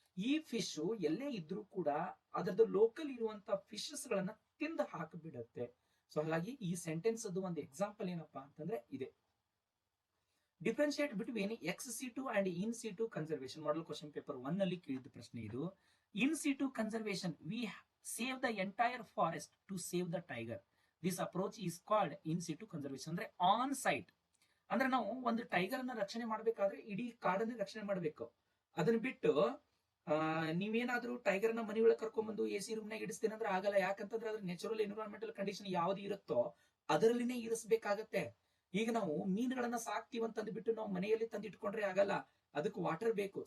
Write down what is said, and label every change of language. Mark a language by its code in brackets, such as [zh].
[kn] ಈ ಫಿಶ್ ಎಲ್ಲೇ ಇದ್ರೂ ಕೂಡ ಅದರದ್ದು ಲೋಕಲ್ ಇರುವಂತಹ ಫಿಶಸ್ ಗಳನ್ನ ತಿಂದು ಹಾಕಿಬಿಡುತ್ತೆ. ಸೊ ಹಾಗಾಗಿ ಈ ಸೆಂಟೆನ್ಸ್ ಅದು ಒಂದು ಎಕ್ಸಾಂಪಲ್ ಏನಪ್ಪಾ ಅಂತಂದ್ರೆ ಇದೆ. [en] Differentiate between ex situ and in situ conservation. [kn] Model question paper 1 ನಲ್ಲಿ ಕೇಳಿದ ಪ್ರಶ್ನೆ ಇದು. [en] In situ conservation, we save the entire forest to save the tiger. This approach is called in situ conservation. [kn] ಅಂದ್ರೆ ಆನ್ ಸೈಟ್. ಅಂದ್ರೆ ನಾವು ಒಂದು ಟೈಗರ್ ಅನ್ನ ರಕ್ಷಣೆ ಮಾಡಬೇಕಾದ್ರೆ ಇಡೀ ಕಾಡನ್ನ ರಕ್ಷಣೆ ಮಾಡಬೇಕು. ಅದನ್ನ ಬಿಟ್ಟು ನೀವೇನಾದ್ರೂ ಟೈಗರ್ ನ ಮನೆ ಒಳಗೆ ಕರ್ಕೊಂಡ್ಬಂದು AC ರೂಮ್ನಾಗ ಇಡಿಸ್ತೀನಿ ಅಂದ್ರೆ ಆಗಲ್ಲ. ಯಾಕಂತಂದ್ರೆ ಅದ್ರ ನ್ಯಾಚುರಲ್ ಎನ್ವಿರಾನ್ಮೆಂಟಲ್ ಕಂಡೀಷನ್ ಯಾವ್ದು ಇರುತ್ತೋ ಅದರಲ್ಲಿನೇ ಇರಿಸಬೇಕಾಗತ್ತೆ. ಈಗ ನಾವು ಮೀನುಗಳನ್ನ ಸಾಕ್ತಿವಿ ಅಂತಂದು ಬಿಟ್ಟು ನಾವು ಮನೆಯಲ್ಲಿ ತಂದು ಇಟ್ಕೊಂಡ್ರೆ ಆಗಲ್ಲ, ಅದಕ್ಕೆ ವಾಟರ್ ಬೇಕು.